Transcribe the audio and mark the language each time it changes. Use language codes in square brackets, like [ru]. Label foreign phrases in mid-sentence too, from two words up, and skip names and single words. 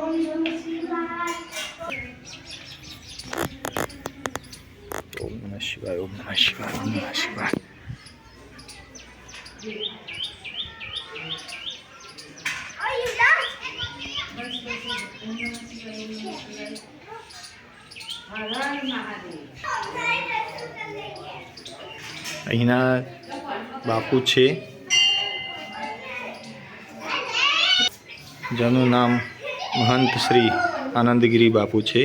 [sa] ओम नमः शिवाय ओम नमः शिवाय ओम नमः शिवाय। [gu] અહીંના બાપુ છે, જેનું નામ મહંત શ્રી આનંદગીરી બાપુ છે।